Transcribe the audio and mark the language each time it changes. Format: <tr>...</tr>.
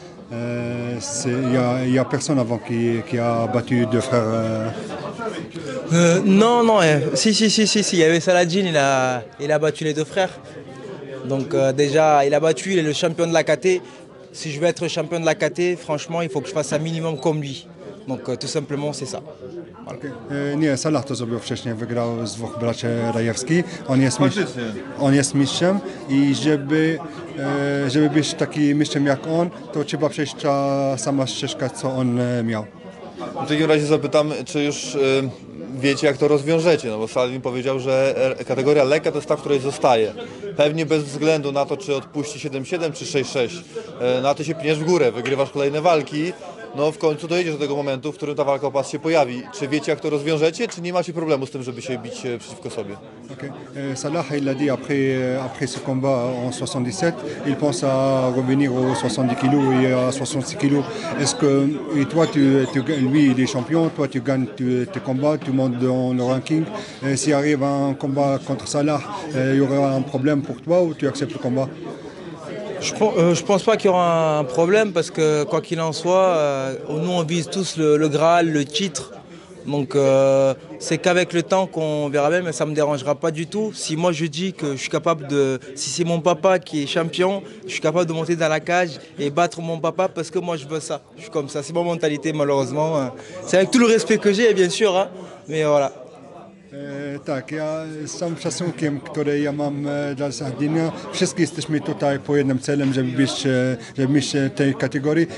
<fr>Il y a personne avant qui a battu deux frères. Non, si, il y avait Saladin, il a battu les deux frères. Donc déjà, il a battu, il est le champion de la KT. Si je veux être champion de la KT, franchement, il faut que je fasse un minimum comme lui. Donc tout simplement, c'est ça.</fr> <pl>Nie, Salah to zrobił wcześniej, wygrał z dwóch braci Rajewskich. On jest mistrzem i żeby być takim mistrzem jak on, to trzeba przejść ta sama ścieżka, co on miał. W takim razie zapytam, czy już wiecie, jak to rozwiążecie, no bo Saladin powiedział, że kategoria lekka to jest ta, w której zostaje. Pewnie bez względu na to, czy odpuści 7-7 czy 6-6. Na to się pniesz w górę, wygrywasz kolejne walki. No w końcu dojedziesz do tego momentu, w którym ta walka o pas się pojawi. Czy wiecie, jak to rozwiążecie, czy nie macie problemu z tym, żeby się bić przeciwko sobie? Okay.</pl> <fr>Salah, il a dit après ce combat en 77, il pense à revenir aux 70 kg et à 66 kg. Est-ce que et toi, lui, il est champion, toi, tu gagnes tes combats, tu montes dans le ranking. S'il arrive un combat contre Salah, il y aura un problème pour toi ou tu acceptes le combat? Je pense pas qu'il y aura un problème parce que quoi qu'il en soit, nous on vise tous le Graal, le titre. Donc c'est qu'avec le temps qu'on verra bien, mais ça me dérangera pas du tout. Si moi je dis que je suis capable si c'est mon papa qui est champion, je suis capable de monter dans la cage et battre mon papa parce que moi je veux ça. Je suis comme ça, c'est ma mentalité malheureusement. C'est avec tout le respect que j'ai bien sûr, hein, mais voilà.</fr> <pl>Tak, ja z całym szacunkiem, który ja mam dla Saladina, wszyscy jesteśmy tutaj po jednym celem, żeby być tej kategorii.</pl>